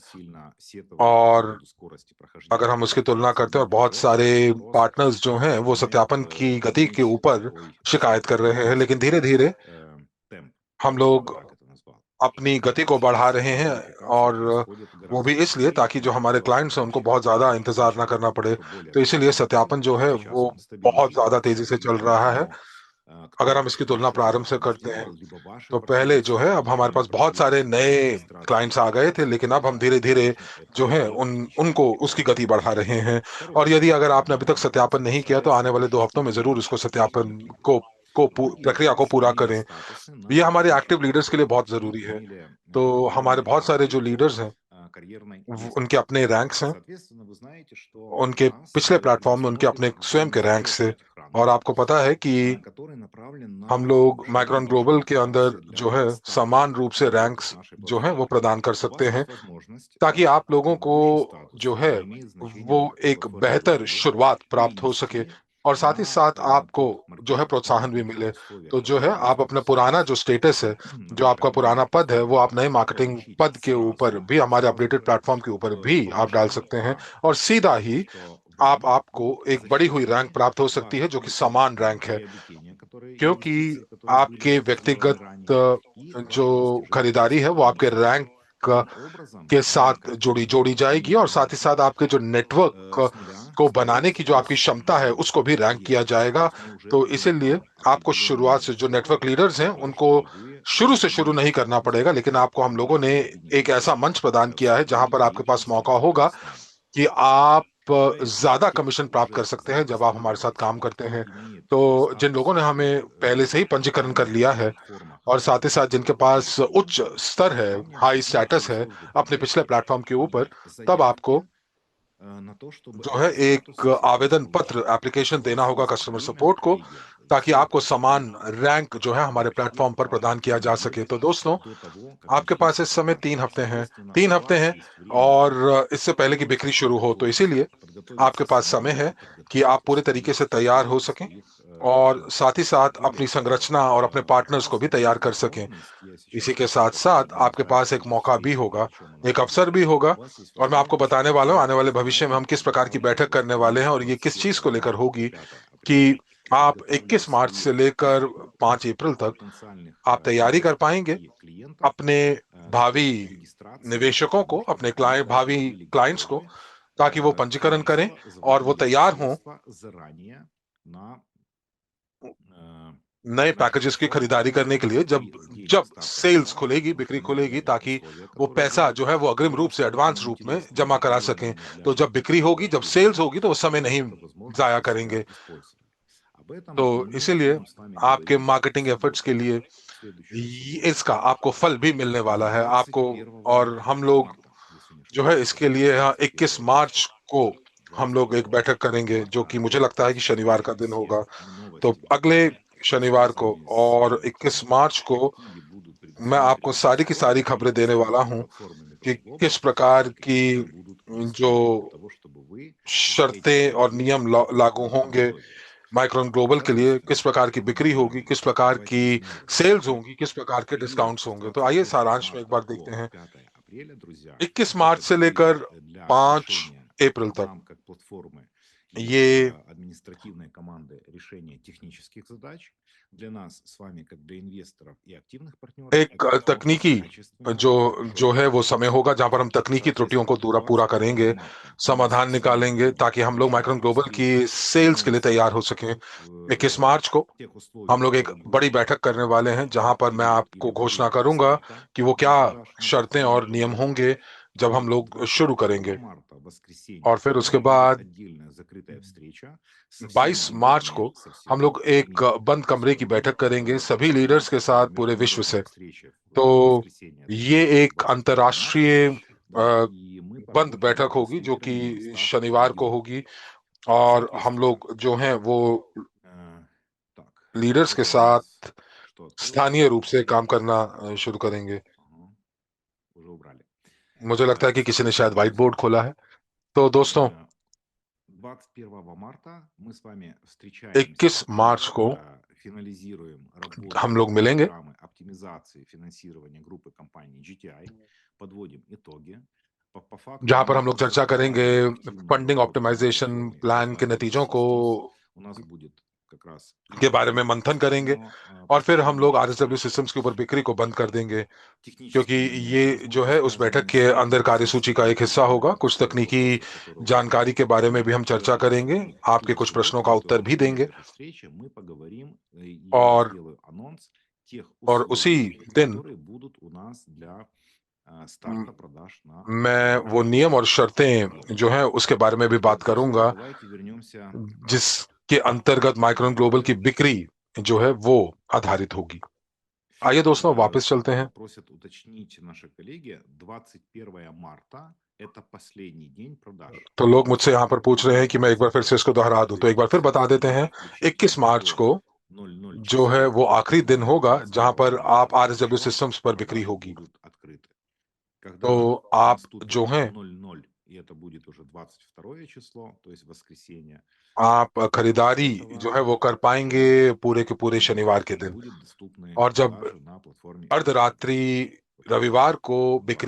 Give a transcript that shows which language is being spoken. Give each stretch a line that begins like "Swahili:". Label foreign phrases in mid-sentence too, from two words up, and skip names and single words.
Hindi: और अगर हम उसकी तुलना करते हैं, और बहुत सारे पार्टनर्स जो हैं वो सत्यापन की गति के ऊपर शिकायत कर रहे हैं, लेकिन धीरे धीरे हम लोग अपनी गति को बढ़ा रहे हैं। और वो भी इसलिए ताकि जो हमारे क्लाइंट्स हैं उनको बहुत ज्यादा इंतजार ना करना पड़े। तो इसीलिए सत्यापन जो है वो बहुत ज्यादा तेजी से चल रहा है। अगर हम इसकी तुलना प्रारंभ से करते हैं,
Russian: сделал, либо ваши
Hindi: तो पहले जो है,
Russian: партнеры
Hindi: अब हमारे
Russian: сами
Hindi: पास बहुत
Russian: прошли
Hindi: सारे नए
Russian: регистрацию
Hindi: क्लाइंट्स आ गए थे, लेकिन अब हम धीरे धीरे
Russian: Конечно, это
Hindi: जो है
Russian: уже
Hindi: उनको
Russian: отличает
Hindi: उसकी गति बढ़ा रहे हैं।
Russian: Второй
Hindi: और यदि
Russian: момент.
Hindi: अगर आपने अभी तक सत्यापन नहीं किया, तो आने
Russian: Запускается
Hindi: वाले 2 हफ्तों में जरूर इसको सत्यापन
Russian: еженедельный клиринг. Другие
Hindi: प्रक्रिया को
Russian: же
Hindi: पूरा
Russian: сменили
Hindi: करें।
Russian: статусы
Hindi: ये
Russian: на
Hindi: हमारे एक्टिव
Russian: обучение
Hindi: लीडर्स के लिए बहुत
Russian: и
Hindi: जरूरी है।
Russian: приняли
Hindi: तो हमारे
Russian: определенные
Hindi: बहुत सारे जो
Russian: рамки
Hindi: लीडर्स
Russian: по
Hindi: हैं,
Russian: карьерной
Hindi: उनके
Russian: лестнице.
Hindi: अपने रैंक्स हैं,
Russian: Соответственно, вы знаете, что у
Hindi: उनके
Russian: нас
Hindi: पिछले प्लेटफॉर्म में उनके
Russian: происходит
Hindi: अपने स्वयं के
Russian: определенный
Hindi: रैंक्स
Russian: сброс
Hindi: थे।
Russian: этих
Hindi: और
Russian: рамок,
Hindi: आपको पता है कि
Russian: который направлен
Hindi: हम
Russian: на
Hindi: लोग
Russian: повышение
Hindi: माइक्रोन
Russian: вашей
Hindi: ग्लोबल के अंदर
Russian: репутации
Hindi: जो
Russian: для
Hindi: है
Russian: старших
Hindi: समान रूप से
Russian: сотрудников
Hindi: रैंक्स
Russian: нашей
Hindi: जो है वो
Russian: платформы.
Hindi: प्रदान कर
Russian: У
Hindi: सकते
Russian: вас
Hindi: हैं,
Russian: есть возможность
Hindi: ताकि आप लोगों को
Russian: повысить статус.
Hindi: जो है
Russian: Это имеет значение
Hindi: वो
Russian: на какой
Hindi: एक
Russian: платформе вы
Hindi: बेहतर
Russian: были,
Hindi: शुरुआत प्राप्त हो सके,
Russian: перенести
Hindi: और साथ ही
Russian: на
Hindi: साथ आपको
Russian: тот
Hindi: जो है प्रोत्साहन भी
Russian: маркетинг
Hindi: मिले।
Russian: условия,
Hindi: तो जो है,
Russian: которые вы
Hindi: आप अपना
Russian: используете
Hindi: पुराना
Russian: сейчас.
Hindi: जो स्टेटस है, जो आपका
Russian: Поэтому
Hindi: पुराना पद है, वो आप नए मार्केटिंग
Russian: размещите
Hindi: पद के ऊपर भी, हमारे
Russian: сразу
Hindi: अपडेटेड
Russian: же
Hindi: प्लेटफॉर्म के ऊपर भी आप डाल
Russian: повышение
Hindi: सकते हैं,
Russian: рамок,
Hindi: और सीधा ही
Russian: что
Hindi: आप
Russian: вам
Hindi: आपको
Russian: будут
Hindi: एक बढ़ी हुई रैंक
Russian: зачтены
Hindi: प्राप्त हो सकती है,
Russian: ваши
Hindi: जो कि समान
Russian: инвестиции,
Hindi: रैंक है।
Russian: приобретения, которые
Hindi: क्योंकि
Russian: инвестиции, которые были
Hindi: आपके
Russian: сделаны
Hindi: व्यक्तिगत
Russian: ранее, и
Hindi: जो
Russian: ваши достижения в
Hindi: खरीदारी है, वो आपके
Russian: сотрудничестве.
Hindi: रैंक
Russian: Таким образом,
Hindi: के
Russian: вы
Hindi: साथ
Russian: как
Hindi: जोड़ी जोड़ी जाएगी, और साथ ही
Russian: не
Hindi: साथ आपके जो नेटवर्क
Russian: с нуля
Hindi: को बनाने की
Russian: строите
Hindi: जो आपकी
Russian: весь
Hindi: क्षमता है, उसको भी रैंक किया
Russian: объект. То
Hindi: जाएगा।
Russian: есть мы уже
Hindi: तो
Russian: даем
Hindi: इसीलिए
Russian: вам
Hindi: आपको शुरुआत
Russian: определенные
Hindi: से, जो नेटवर्क
Russian: условия
Hindi: लीडर्स हैं,
Russian: для того,
Hindi: उनको
Russian: чтобы вы
Hindi: शुरू से शुरू नहीं
Russian: могли
Hindi: करना पड़ेगा, लेकिन
Russian: использовать
Hindi: आपको हम लोगों ने
Russian: ваши
Hindi: एक ऐसा
Russian: бенефиты
Hindi: मंच प्रदान
Russian: в
Hindi: किया है जहां
Russian: своей
Hindi: पर आपके पास
Russian: деятельности
Hindi: मौका
Russian: работы
Hindi: होगा
Russian: с नами.
Hindi: कि आप
Russian: Поэтому
Hindi: ज्यादा
Russian: те,
Hindi: कमीशन
Russian: кто
Hindi: प्राप्त कर
Russian: уже
Hindi: सकते हैं जब आप हमारे साथ
Russian: зарегистрировались
Hindi: काम
Russian: и
Hindi: करते
Russian: кто
Hindi: हैं।
Russian: имеет
Hindi: तो जिन लोगों
Russian: статус
Hindi: ने हमें पहले से ही पंजीकरण कर
Russian: на
Hindi: लिया है,
Russian: платформах
Hindi: और साथ ही साथ जिनके पास उच्च
Russian: клиентов,
Hindi: स्तर है,
Russian: вам
Hindi: हाई
Russian: нужно
Hindi: स्टेटस
Russian: через
Hindi: है
Russian: службу
Hindi: अपने पिछले
Russian: поддержки
Hindi: प्लेटफॉर्म के ऊपर,
Russian: подать
Hindi: तब आपको
Russian: заявки на то, чтобы
Hindi: जो है
Russian: этот статус
Hindi: एक
Russian: все-таки
Hindi: आवेदन पत्र,
Russian: получить. То есть
Hindi: एप्लीकेशन
Russian: у
Hindi: देना
Russian: вас
Hindi: होगा
Russian: есть
Hindi: कस्टमर
Russian: время,
Hindi: सपोर्ट को,
Russian: коллеги,
Hindi: ताकि आपको
Russian: сделать это
Hindi: समान रैंक जो है हमारे
Russian: все
Hindi: प्लेटफॉर्म पर प्रदान किया जा सके। तो
Russian: недель
Hindi: दोस्तों,
Russian: до того, как
Hindi: आपके पास इस
Russian: начнется
Hindi: समय
Russian: продажа.
Hindi: 3 हफ्ते हैं,
Russian: Соответственно,
Hindi: तीन
Russian: у
Hindi: हफ्ते
Russian: вас
Hindi: हैं,
Russian: есть время
Hindi: और इससे पहले की बिक्री शुरू हो, तो
Russian: подготовиться,
Hindi: इसीलिए आपके
Russian: подготовиться
Hindi: पास समय
Russian: самому,
Hindi: है कि आप
Russian: подготовить
Hindi: पूरे तरीके से
Russian: своих
Hindi: तैयार हो
Russian: людей,
Hindi: सकें,
Russian: своих
Hindi: और साथ ही
Russian: партнеров.
Hindi: साथ अपनी
Russian: Более того,
Hindi: संरचना और अपने पार्टनर्स
Russian: у
Hindi: को
Russian: вас
Hindi: भी तैयार
Russian: будет
Hindi: कर सकें।
Russian: возможность, я
Hindi: इसी
Russian: сейчас
Hindi: के साथ
Russian: покажу
Hindi: साथ आपके पास एक
Russian: демонстрацию
Hindi: मौका भी
Russian: встречи,
Hindi: होगा,
Russian: о чем она
Hindi: एक
Russian: будет.
Hindi: अवसर भी होगा,
Russian: У вас есть
Hindi: और मैं आपको
Russian: возможность
Hindi: बताने वाला हूँ आने वाले भविष्य में हम
Russian: узнать
Hindi: किस प्रकार की बैठक
Russian: дополнительные
Hindi: करने वाले हैं,
Russian: информации
Hindi: और ये किस चीज
Russian: 21
Hindi: को लेकर
Russian: марта по
Hindi: होगी
Russian: 5 апреля,
Hindi: कि आप
Russian: подготавливая
Hindi: 21 मार्च से
Russian: своих
Hindi: लेकर 5 अप्रैल तक
Russian: потенциальных
Hindi: आप तैयारी कर
Russian: инвесторов
Hindi: पाएंगे
Russian: и клиентов
Hindi: अपने भावी
Russian: к регистрации,
Hindi: निवेशकों को,
Russian: потому что
Hindi: अपने
Russian: мы
Hindi: क्लाइंट,
Russian: должны
Hindi: भावी
Russian: были
Hindi: क्लाइंट्स को,
Russian: готовы
Hindi: ताकि वो पंजीकरण करें और वो
Russian: заводить
Hindi: तैयार हों
Russian: средства заранее на э,
Hindi: नए
Russian: этих
Hindi: पैकेजेस की
Russian: платформах
Hindi: खरीदारी करने के लिए, जब
Russian: и
Hindi: जब
Russian: денег стартовый
Hindi: सेल्स
Russian: капитал,
Hindi: खुलेगी,
Russian: потому
Hindi: बिक्री
Russian: что мы
Hindi: खुलेगी,
Russian: даем
Hindi: ताकि
Russian: условия,
Hindi: वो
Russian: которые
Hindi: पैसा
Russian: будут
Hindi: जो है वो अग्रिम रूप से,
Russian: абсолютно
Hindi: एडवांस रूप में
Russian: интересны
Hindi: जमा
Russian: и
Hindi: करा सकें।
Russian: выгодны для
Hindi: तो जब बिक्री
Russian: некоторых
Hindi: होगी, जब सेल्स
Russian: клиентов,
Hindi: होगी, तो उस समय
Russian: которые
Hindi: नहीं
Russian: эту возможность
Hindi: जाया
Russian: для себя
Hindi: करेंगे।
Russian: использовали. Об
Hindi: तो
Russian: этом мы
Hindi: इसीलिए
Russian: будем с वами
Hindi: आपके
Russian: говорить в
English: marketing efforts
Hindi: के
Russian: субботу,
Hindi: लिए
Russian: в следующую सубботу,
Hindi: इसका आपको फल भी मिलने वाला है आपको।
Russian: двадцать
Hindi: और
Russian: первого
Hindi: हम लोग
Russian: марта, если не
Hindi: जो है
Russian: ошибаюсь,
Hindi: इसके
Russian: да,
Hindi: लिए यहाँ
Russian: двадцать
Hindi: 21
Russian: первого
Hindi: मार्च को हम लोग एक
Russian: 21
Hindi: बैठक करेंगे, जो कि
Russian: марта
Hindi: मुझे लगता है कि शनिवार का
Russian: обсудим
Hindi: दिन
Russian: все
Hindi: होगा। तो
Russian: новости,
Hindi: अगले
Russian: детали,
Hindi: शनिवार को
Russian: связанные с
Hindi: और 21 मार्च को
Russian: какими будут
Hindi: मैं आपको
Russian: предусмотрены
Hindi: सारी की सारी
Russian: условия
Hindi: खबरें
Russian: и
Hindi: देने
Russian: с
Hindi: वाला
Russian: какими
Hindi: हूँ
Russian: платформами
Hindi: कि
Russian: торговли
Hindi: किस प्रकार
Russian: и
Hindi: की
Russian: какие будут
Hindi: जो
Russian: условия для того, чтобы вы за эти
Hindi: शर्तें और
Russian: деньги
Hindi: नियम
Russian: могли
Hindi: लागू
Russian: на
Hindi: होंगे
Russian: них выиграть.
Hindi: माइक्रोन ग्लोबल के लिए, किस
Russian: Соответственно,
Hindi: प्रकार की बिक्री होगी, किस प्रकार
Russian: давайте
Hindi: की
Russian: резюмируем.
Hindi: सेल्स
Russian: Итак,
Hindi: होंगी, किस प्रकार के
Russian: период
Hindi: डिस्काउंट्स
Russian: с
Hindi: होंगे। तो आइए
Russian: 21
Hindi: सारांश में एक
Russian: марта
Hindi: बार
Russian: по
Hindi: देखते हैं।
Russian: 5 апреля, друзья,
Hindi: 21 मार्च
Russian: этот
Hindi: से
Russian: период
Hindi: लेकर
Russian: для
Hindi: 5
Russian: решения
Hindi: अप्रैल तक
Russian: нам как платформы и
Hindi: ये
Russian: для административной команды решения технических задач, для нас с вами как для инвесторов и активных партнеров
Hindi: एक
Russian: обеспечить
Hindi: तकनीकी
Russian: качественное
Hindi: जो जो
Russian: завершение
Hindi: है वो समय
Russian: процесса.
Hindi: होगा जहां पर हम तकनीकी त्रुटियों को
Russian: Соответственно,
Hindi: पूरा
Russian: 21
Hindi: करेंगे,
Russian: марта мы
Hindi: समाधान
Russian: с вами
Hindi: निकालेंगे,
Russian: будем
Hindi: ताकि हम लोग
Russian: начинать
Hindi: माइक्रोन ग्लोबल की
Russian: встречу
Hindi: सेल्स के लिए तैयार हो सकें। 21 मार्च को
Russian: тех
Hindi: हम
Russian: условиях,
Hindi: लोग एक
Russian: которые
Hindi: बड़ी
Russian: будут
Hindi: बैठक करने वाले हैं, जहां
Russian: в
Hindi: पर मैं
Russian: период
Hindi: आपको
Russian: или во
Hindi: घोषणा
Russian: время
Hindi: करूंगा
Russian: старта
Hindi: कि वो क्या
Russian: продаж на
Hindi: शर्तें
Russian: платформе
Hindi: और नियम
Russian: торговли.
Hindi: होंगे जब हम
Russian: И
Hindi: लोग शुरू
Russian: 22
Hindi: करेंगे।
Russian: марта,
Hindi: और
Russian: воскресенье,
Hindi: फिर
Russian: у
Hindi: उसके
Russian: нас будет
Hindi: बाद
Russian: отдельная закрытая встреча со всеми
Hindi: 22 मार्च
Russian: лидерами
Hindi: को
Russian: со
Hindi: हम
Russian: всего
Hindi: लोग एक
Russian: мира.
Hindi: बंद
Russian: То есть
Hindi: कमरे की
Russian: это
Hindi: बैठक
Russian: будет
Hindi: करेंगे सभी लीडर्स के साथ
Russian: такая
Hindi: पूरे विश्व से।
Russian: международная встреча
Hindi: तो
Russian: в воскресенье,
Hindi: ये एक
Russian: 22 марта.
Hindi: अंतर्राष्ट्रीय
Russian: Да, и мы
Hindi: बंद
Russian: поработаем
Hindi: बैठक
Russian: над
Hindi: होगी, जो कि
Russian: инвестированием старших
Hindi: शनिवार को
Russian: лидеров.
Hindi: होगी, और हम
Russian: Соответственно,
Hindi: लोग जो हैं वो
Russian: так,
Hindi: लीडर्स के
Russian: это у нас
Hindi: साथ
Russian: что открылось?
Hindi: स्थानीय रूप से काम
Russian: Период.
Hindi: करना शुरू करेंगे।
Russian: Ага, уже убрали.
Hindi: मुझे लगता है कि किसी ने शायद
Russian: Соответственно,
English: white board
Russian: друзья,
Hindi: खोला है। तो दोस्तों,
Russian: 21 марта мы с вами встречаемся
Hindi: 21
Russian: и
Hindi: मार्च को
Russian: финализируем
Hindi: हम
Russian: работу
Hindi: लोग मिलेंगे,
Russian: программы оптимизации финансирования группы компании GTI, подводим итоги. По факту
Hindi: जहां पर
Russian: мы
Hindi: हम लोग चर्चा करेंगे
Russian: запускаем активную
Hindi: फंडिंग
Russian: работу на
Hindi: ऑप्टिमाइजेशन
Russian: платформе
Hindi: प्लान के
Russian: Digital
Hindi: नतीजों
Russian: Bridge
Hindi: को
Russian: Systems. У нас будет как раз
Hindi: के
Russian: и
Hindi: बारे में मंथन
Russian: аналитически,
Hindi: करेंगे,
Russian: но
Hindi: और फिर हम लोग
Russian: последние
Hindi: आरएसडब्ल्यू सिस्टम्स के ऊपर बिक्री को बंद कर देंगे, क्योंकि
Russian: технические
Hindi: ये
Russian: моменты,
Hindi: जो
Russian: возможно,
Hindi: है उस बैठक
Russian: связанные
Hindi: के
Russian: с
Hindi: अंदर कार्यसूची का एक हिस्सा होगा।
Russian: процессами
Hindi: कुछ
Russian: того
Hindi: तकनीकी
Russian: вопроса, который вы
Hindi: जानकारी के
Russian: задаете.
Hindi: बारे में भी
Russian: И
Hindi: हम चर्चा करेंगे,
Russian: в
Hindi: आपके कुछ
Russian: следующий
Hindi: प्रश्नों
Russian: год,
Hindi: का
Russian: во
Hindi: उत्तर
Russian: второй
Hindi: भी
Russian: половине
Hindi: देंगे,
Russian: этой встречи, мы поговорим, и я
Hindi: और
Russian: сделаю анонс тех
Hindi: उसी
Russian: условий,
Hindi: दिन
Russian: которые будут у нас для старта продаж на
Hindi: मैं वो
Russian: определенный
Hindi: नियम और शर्तें
Russian: период.
Hindi: जो है उसके बारे में भी बात
Russian: Прежде всего,
Hindi: करूंगा,
Russian: давайте вернемся
Hindi: जिसके अंतर्गत माइक्रोन ग्लोबल की बिक्री जो है वो आधारित होगी। आइए
Russian: Филипп,
Hindi: दोस्तों वापस चलते हैं।
Russian: просят уточнить наши коллеги, 21 марта– это последний день продаж.
Hindi: तो लोग मुझसे यहाँ पर पूछ रहे हैं
Russian: И
Hindi: कि मैं एक बार फिर से इसको दोहरा दूं, तो एक बार फिर बता देते हैं। 21 मार्च को
Russian: 00
Hindi: जो है
Russian: часов
Hindi: वो आखिरी दिन होगा जहां पर आप
Russian: 21
Hindi: आरएसडब्ल्यू
Russian: часов
Hindi: सिस्टम्स पर बिक्री
Russian: продажи
Hindi: होगी।
Russian: будут открыты.
Hindi: तो
Russian: Когда
Hindi: आप जो
Russian: наступит
Hindi: हैं
Russian: 00, и это будет уже 22 число, то есть воскресенье,
Hindi: आप
Russian: после
Hindi: खरीदारी जो है
Russian: этого
Hindi: वो कर पाएंगे पूरे के पूरे शनिवार के दिन,
Russian: будет доступны
Hindi: और जब
Russian: продажи на платформе Arizona.
Hindi: अर्धरात्रि
Russian: Вот это
Hindi: रविवार को बिक्री